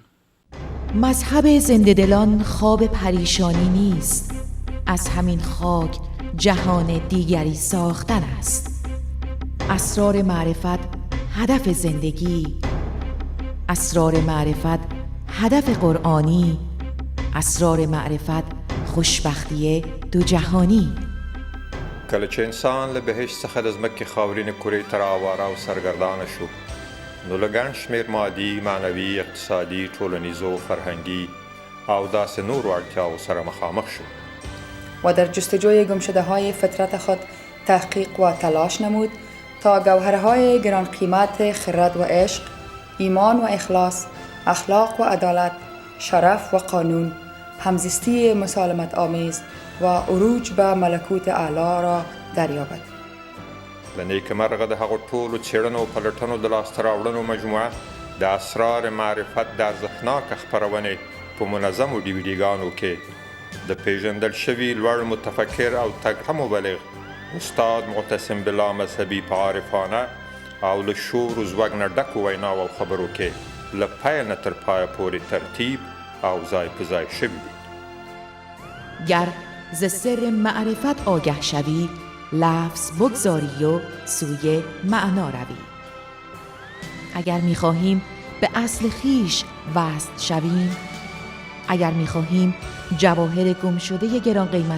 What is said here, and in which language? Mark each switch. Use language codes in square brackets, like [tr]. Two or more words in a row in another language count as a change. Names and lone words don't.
[fa] مذهب زنده دلان خواب پریشانی نیست، از همین خاک جهان دیگری ساختن است. اسرار معرفت هدف زندگی، اسرار معرفت هدف قرآنی، اسرار معرفت خوشبختی دو جهانی. [ps] کله چې انسان له بهشت څخه د ځمکې خاورینې کرې ته راواره او سرګردانه شو، نو له ګڼ شمېر مادي، معنوي، اقتصادي، ټولنیزو، فرهنګي او داسې نورو اړتیاو سره مخامخ شو [fa] و در جستجوی گمشده‌های فطرت خود تحقیق و تلاش نمود تا گوهرهای گران قیمت خرد و عشق، ایمان و اخلاص، اخلاق و عدالت، شرف و قانون، همزیستی مسالمت آمیز و عروج به ملکوت اعلی را دریابد. [ps] له نیکمرغه د هغو ټولو څېړنو او پلټنو د لاسته راوړنو مجموعه د اسرار معرفت د ارزښتناکه خپرونې په منظمو ډیویډیګانو کې د پیژندل شوي لوړ متفکر او تکړه مبلغ استاد معتصم بالله مذهبي په عارفانه او له شور و زوږ نه ډکو ویناو او خبرو کې له پیل نه تر پایه پورې ترتیب او ځای په ځای شوي دي. [fa] گر ز سر معرفت آگه شوی، لفظ بگذاری و سوی معنا روی. اگر می‌خواهیم به اصل خیش وصل شویم، اگر می‌خواهیم جواهر گم شده گران قیمت